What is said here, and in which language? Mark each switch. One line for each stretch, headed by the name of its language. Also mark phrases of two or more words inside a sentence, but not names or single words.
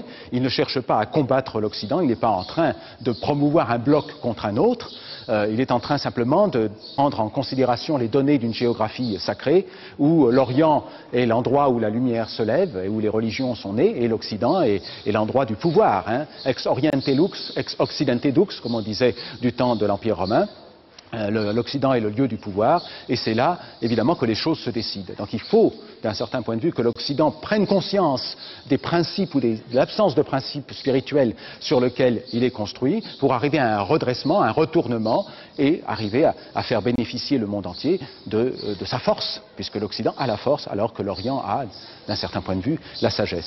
French: Il ne cherche pas à combattre l'Occident, il n'est pas en train de promouvoir un bloc contre un autre. Il est en train simplement de prendre en considération les données d'une géographie sacrée où l'Orient est l'endroit où la lumière se lève et où les religions sont nées, et l'Occident est l'endroit du pouvoir.
Latin: Ex oriente lux, ex occidente dux,
French: comme on disait du temps de l'Empire romain. L'Occident est le lieu du pouvoir, et c'est là, évidemment, que les choses se décident. Donc il faut, d'un certain point de vue, que l'Occident prenne conscience des principes ou de l'absence de principes spirituels sur lesquels il est construit, pour arriver à un redressement, un retournement, et arriver à faire bénéficier le monde entier de sa force, puisque l'Occident a la force, alors que l'Orient a, d'un certain point de vue, la sagesse.